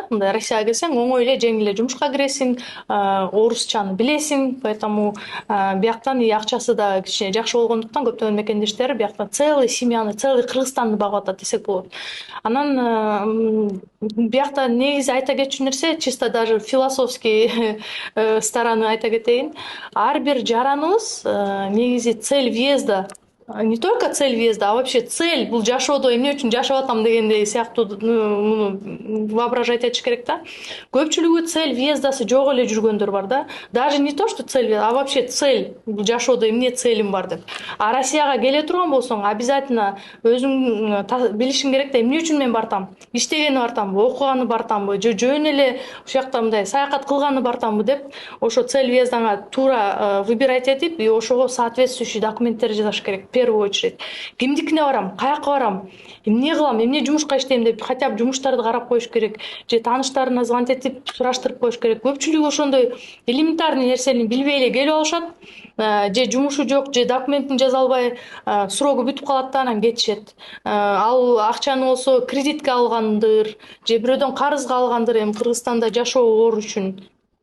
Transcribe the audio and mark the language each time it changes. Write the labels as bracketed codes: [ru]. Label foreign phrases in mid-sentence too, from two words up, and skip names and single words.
[ky] Мындай Россияга келсең оңой эле, жеңил эле жумушка киресиң, орусчаны билесиң, поэтому бияктан акчасы да кичине жакшы болгондуктан көптөгөн мекендештер бияктан целый семьяны, целый Кыргызстанды багып атат десек болот. Анан биякта негизи айта кетчү нерсе, [ru] чисто даже философский стороны [ky] айта кетейин. Ар бир жараныбыз негизи [ru] цель въезда, не только цель въезда, а вообще цель [ky] бул жашоодо эмне үчүн жашап атам дегендей сыяктуу муну воображать этиш керек да. Көпчүлүгү [ru] цель въездасы [ky] жок эле жүргөндөр бар да. [ru] Даже не то, что цель, а вообще цель [ky] бул жашоодо эмне целим бар деп. А Россияга келе турган болсоң, обязательно өзүң билишиң керек да, эмне үчүн мен бартам? Иштегени бартамбы, окуганы бартамбы, же жөн эле ушул жакта мындай саякат кылганы бартамбы деп, ошо [ru] цель въездаңа [ky] туура выбирать этип, и ошого соответствующий документтер жазыш керек. [ru] В первую очередь, [ky] кимдикине барам, каяка барам, эмне кылам, эмне жумушка иштейм деп [ru] хотя бы [ky] жумуштарды карап коюш керек, же тааныштарына звонить этип сураштырып коюш керек. Көпчүлүгү ошондой элементарный нерсени билбей эле келип алышат, же жумушу жок, же документин жаза албай срогу бүтүп калат да анан кетишет. Ал акчаны болсо кредитке алгандыр, же бирөөдөн карызга алгандыр, эми Кыргызстанда жашоо оор үчүн.